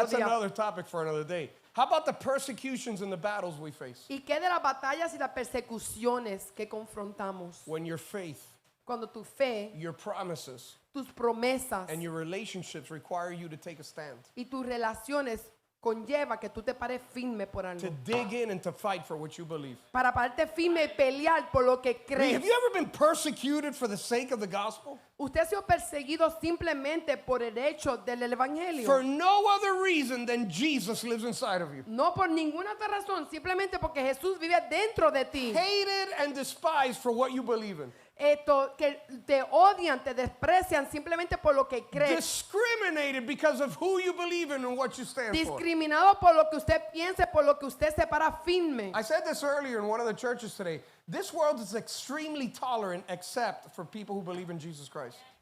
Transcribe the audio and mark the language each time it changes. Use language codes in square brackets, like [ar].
[en] That's [es] día. [en] another topic for another day. How about the persecutions and the battles we face? [es] ¿Y qué de las batallas y las persecuciones que confrontamos? [en] When your faith, [es] Cuando tu fe, [en] your promises, [es] tus promesas [en] and your relationships require you to take a stand, [es] y tus relaciones conlleva que tú te pares firme por [en] to [es] algo. [en] dig in and to fight for what you believe. [es] Para pararte firme y pelear por lo que [en] I mean, [es] crees. [en] have you ever been persecuted for the sake of the gospel? [es] Usted ha sido perseguido simplemente por el hecho del evangelio. [en] For no other reason than Jesus lives inside of you. [es] No por ninguna otra razón, simplemente porque Jesús vive dentro de ti. [en] Hated and despised for what you believe in. [es] Esto, que te odian, te desprecian simplemente por lo que crees. [en] Discriminated because of who you believe in and what you stand for. [es] Discriminado por lo que usted piense, por lo que usted se para firme. [en] I said this earlier in one of the churches today. This world is extremely tolerant except for people who believe in Jesus Christ.